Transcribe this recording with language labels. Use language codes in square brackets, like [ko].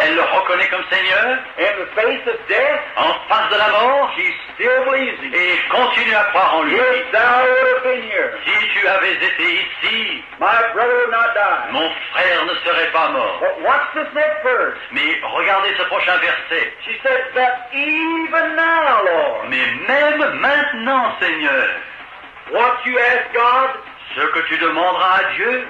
[fr] Elle le reconnaît comme Seigneur. [en] In the face of death, [fr] En face de la mort. [en] she still believes him. [fr] Et continue à croire en lui. [en] If thou would have been here, [fr] Si tu avais été ici, [en] my brother would not die. [fr] mon frère ne serait pas mort. [en] But watch this next verse. [fr] Mais regardez ce prochain verset. [en] She said that even now, Lord, [fr] Mais même maintenant, Seigneur, [en] what you ask God, [fr] ce que tu demanderas à Dieu,